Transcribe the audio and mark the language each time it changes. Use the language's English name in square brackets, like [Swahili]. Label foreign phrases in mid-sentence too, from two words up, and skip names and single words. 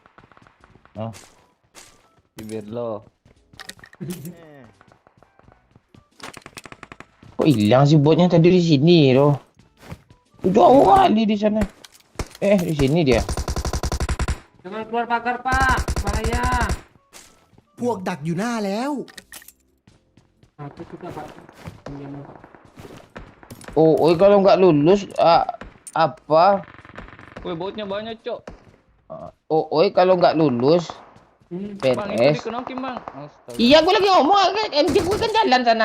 [Indonesian] Bibir lo. Kok hilang sih botnya tadi di sini loh. Jauh kali di sana. Di sini dia. Jangan keluar pagar Pak, bahaya. [Thai] พวกดักอยู่หน้าแล้ว [Indonesian] Nah, itu juga Pak. Kalau nggak lulus apa? Woi botnya banyak cok. Kalau nggak lulus Bang itu PNS. dikenokin bang. Astaga. Iya, gue lagi ngomong kan MJ gue kan jalan sana.